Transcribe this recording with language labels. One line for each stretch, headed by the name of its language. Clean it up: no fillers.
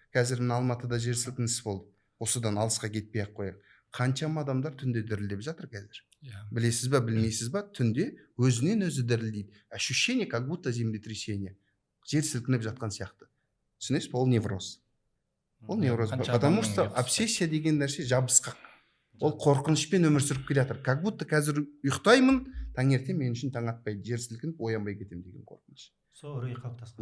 Kazakh: Қазір мына Алматыда жер сілкінісі болды. Осыдан алысқа кетпей ақ қояйық. Қаншама адамдар түнде дірілдеп жатыр қазір. Білесіз ба, білмейсіз ба, түнде өзінен өзі дірілдейді.
Russian: Ощущение, как будто землетрясение.
Kazakh: Жер сілкініп жатқан сияқты. Түсінесіз ба, ол невроз. Ол невроз.
Russian: Потому что
Kazakh: обсессия деген нәрсе жабысқақ. Ол қорқынышпен өмір сүріп келе жатыр.
Russian: Как будто
Kazakh: қазір ұйықтаймын, таңертең мен үшін таң атпайды, жер сілкініп оянбай кетем деген қорқыныш. Сол үрей қалыптасқан.